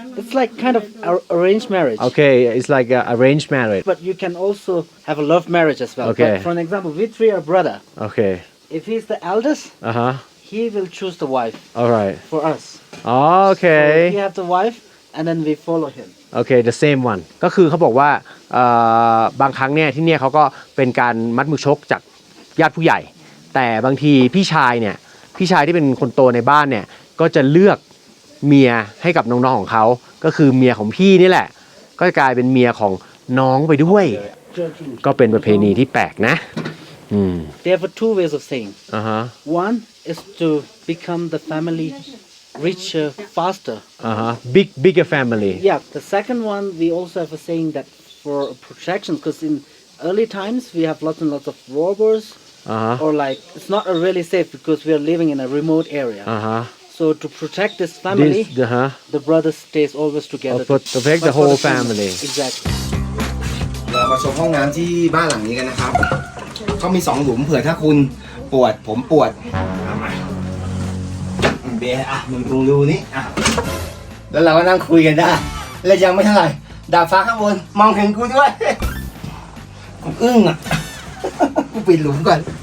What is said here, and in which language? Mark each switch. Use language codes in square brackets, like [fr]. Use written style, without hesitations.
[en] It's like kind of arranged marriage. okay it's like a arranged marriage But you can also have a love marriage as well. Okay. But for an example, we three are brother. okay If he's the eldest, he will choose the wife alright for us. okay So we have the wife, and then we follow him. okay the same one [th] ก็คือเขาบอกว่าบางครั้งเนี่ยที่เนี่ยเขาก็เป็นการมัดมือชกจากญาติผู้ใหญ่ แต่บางทีพี่ชายที่เป็นคนโตในบ้านเนี่ยก็จะเลือกเมียให้กับน้องๆของเขาก็คือเมียของพี่นี่แหละก็จะกลายเป็นเมียของน้องไปด้วย ก็เป็นประเพณีที่แปลกนะ [en] There are two ways of saying. One is to become the family richer faster. bigger family Yeah. The second one, we also have a saying that for protection, because in early times we have lots and lots of robbers, or like it's not really safe because we are living in a remote area. So to protect this family, the brothers stays always together. protect the whole family. Exactly. [th] เรามาชมห้องน้ำที่บ้านหลังนี้กันนะครับเขามี2หลุมเผื่อถ้าคุณปวดผมปวดเบียร์มึงดูนี่แล้วเราก็นั่งคุยกันได้และยังไม่เท่าไหร่ดาดฟ้าข้างบนมองเห็นกูด้วยกูอึ้งกูปิดหลุมก่อน